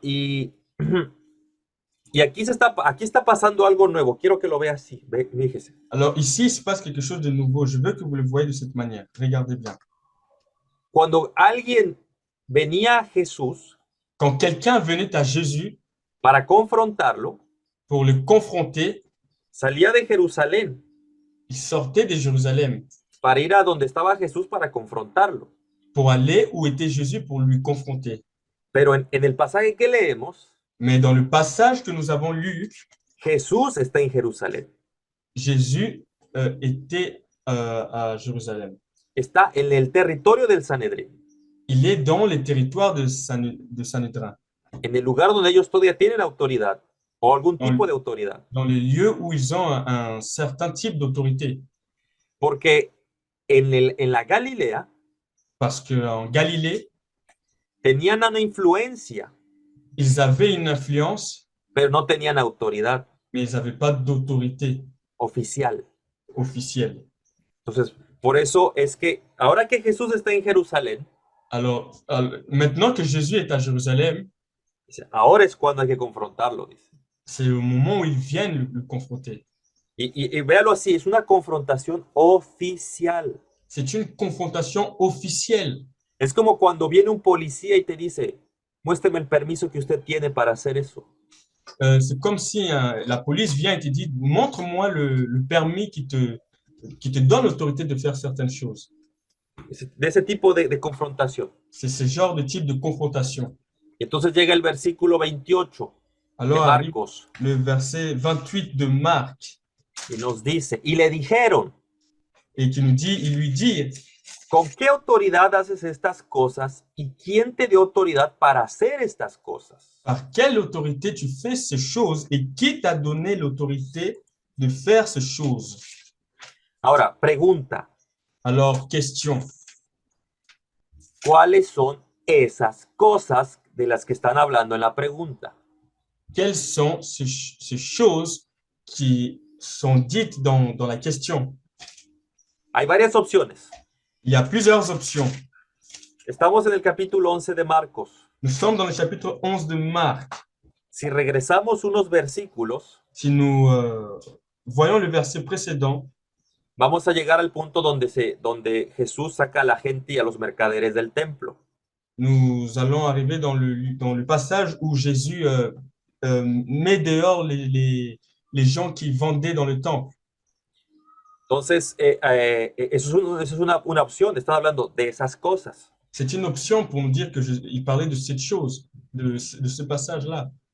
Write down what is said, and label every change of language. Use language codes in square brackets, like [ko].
[es] Y aquí está pasando algo nuevo. Quiero que lo vea así. Fíjese. [fr] Alors ici, il se passe quelque chose de nouveau. Je veux que vous le voyez de cette manière. Regardez bien. [es] Cuando alguien venía a Jesús [fr] Quand quelqu'un venait à Jésus [es] para confrontarlo, [fr] pour le confronter, [es] salía de Jerusalén [fr] il sortait de Jérusalem [es] para ir a donde estaba Jesús para confrontarlo. [fr] pour aller où était Jésus pour lui confronter. [es] Pero en el pasaje que leemos, [fr] Mais dans le passage que nous avons lu, [es] Jesús está en Jerusalén. [fr] Jésus était à Jérusalem. [es] Está en el territorio del Sanedrín, [fr] Il est dans les territoires de Sanhédrin, [es] en el lugar donde ellos todavía tienen autoridad o algún [fr] dans, [es] tipo de autoridad. [fr] dans les lieux où ils ont un certain type d'autorité. [es] Porque en la Galilea [fr] Parce qu'en Galilée, [es] tenían una influencia, [fr] ils avaient une influence, [es] pero no tenían autoridad [fr] mais ils n'avaient pas d'autorité [es] oficial. [fr] officielle. [es] Entonces, por eso es que ahora que Jesús está en Jerusalén, [fr] Alors, maintenant que Jésus est à Jérusalem, [es] dice, ahora es cuando hay que confrontarlo, dice. [fr] c'est au moment où ils viennent le confronter. [es] Y véalo así, es una confrontación oficial. [fr] C'est une confrontation officielle. [es] Es como cuando viene un policía y te dice, muéstrame el permiso que usted tiene para hacer eso. [fr] C'est comme si la police vient et te dit, montre-moi le permis qui te donne l'autorité de faire certaines choses. [es] De ese tipo de confrontación. [fr] C'est ce genre de type de confrontation. [es] Y entonces llega el versículo 28 [fr] Alors [es] de [fr] arrive [es] Marcos [fr] le verset 28 de Marc [es] y nos dice, y le dijeron, [fr] et qui nous dit, il lui dit, [es] ¿con qué autoridad haces estas cosas y quién te dio autoridad para hacer estas cosas? [fr] par quelle autorité tu fais ces choses et qui t'a donné l'autorité de faire ces choses? [es] Ahora, pregunta, [fr] Alors, question, [es] ¿cuáles son esas cosas de las que están hablando en la pregunta? [fr] quelles sont ces choses qui sont dites dans la question? [es] Hay varias opciones. [fr] Il y a plusieurs options. [es] Estamos en el capítulo 11 de Marcos. [fr] Nous sommes dans le chapitre 11 de Marc. [es] Si regresamos unos versículos, [fr] Si nous voyons le verset précédent, [es] vamos a llegar al punto donde Jesús saca a la gente y a los mercaderes del templo. [fr] nous allons arriver dans le passage où Jésus met dehors les gens qui vendaient dans le temple. [es] Entonces, eso es una opción. Están hablando de esas cosas. [fr] C'est une option pour nous dire qu'il parlait de cette chose, de ce passage-là.